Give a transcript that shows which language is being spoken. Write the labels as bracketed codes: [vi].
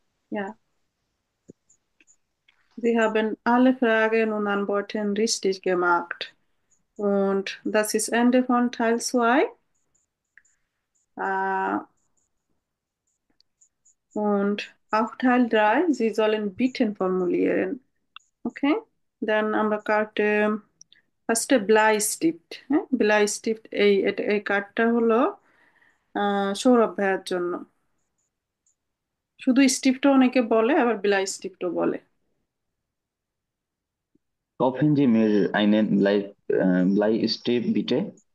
[de] Ja, Sie haben alle Fragen und Antworten richtig gemacht. Und das ist Ende von Teil 2. Und auf Teil 3, Sie sollen Bitten formulieren. Okay? [bn] Dann আমরা কার্ডে ফার্স্টে ব্লাইস্টিফট। হ্যাঁ, ব্লাইস্টিফট এই কার্ডটা হলো সৌরভ ভাইয়ার জন্য। শুধু স্টিফটও অনেকে বলে, আবার ব্লাইস্টিফটও বলে। [de] Kaufen Sie mir einen Bleistift, bitte?